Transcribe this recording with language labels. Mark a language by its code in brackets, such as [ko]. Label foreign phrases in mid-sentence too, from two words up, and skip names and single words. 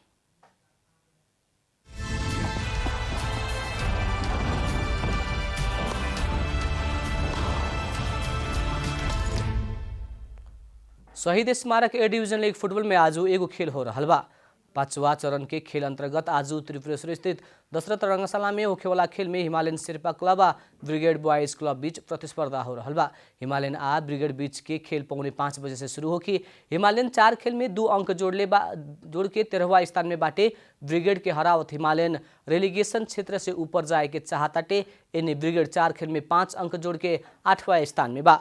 [bho] शहीद स्मारक ए डिवीजन लीग फुटबॉल में आज एगो खेल हो रहा बा। 5वां चरण के खेल अंतर्गत आज त्रिपुरेश्वर स्थित दशरथ रंगशाला में होखे वाला खेल में हिमालयन शेर्पा क्लब आ ब्रिगेड बॉयज क्लब बीच प्रतिस्पर्धा हो रहा बा। हिमालयन आ ब्रिगेड बीच के खेल 5:45 बजे से शुरू होगी। हिमालयन 4 खेल में 2 अंक जोड़ के 13वां स्थान में बाटे। ब्रिगेड के हरावत हिमालयन रेलीगेशन क्षेत्र से ऊपर जाए के चाहताटे। इन्हें ब्रिगेड 4 खेल में 5 अंक जोड़ के 8वां स्थान में बा।